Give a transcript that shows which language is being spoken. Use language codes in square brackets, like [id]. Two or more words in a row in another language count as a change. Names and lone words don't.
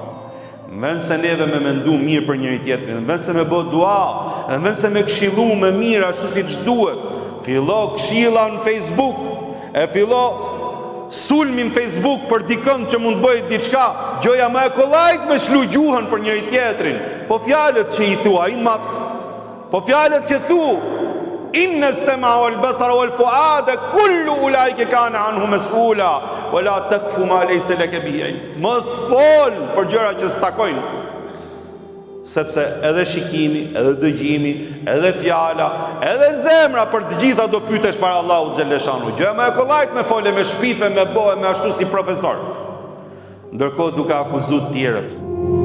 [sq] Në vend se neve me mendu mirë për njëri tjetrin, në vend se me bë dua, në vend se me këshillu me mirë ashtu siç duhet, fillo këshilla në Facebook, e fillo sulmin Facebook për dikën që mund bëjt diçka, gjoja më e kollajt me shlu gjuhën për njëri tjetrin, po fjalët që i thua i mat, po fjalët që thu, [ar] إن السمع والبصر والفؤاد كل أولئك كان عنه مسؤولا ولا تقف ما ليس لك به علم. [sq] Mos fol për gjëra që s'takojnë, sepse edhe shikimi, edhe dëgjimi, edhe fjala, edhe zemra për të gjitha do pyetesh para Allahut xhaleshanu. Gjëja më e kollajt me fole, me shpife, me bëhe, me ashtu si profesor, ndërkohë duke akuzuar të tjerët.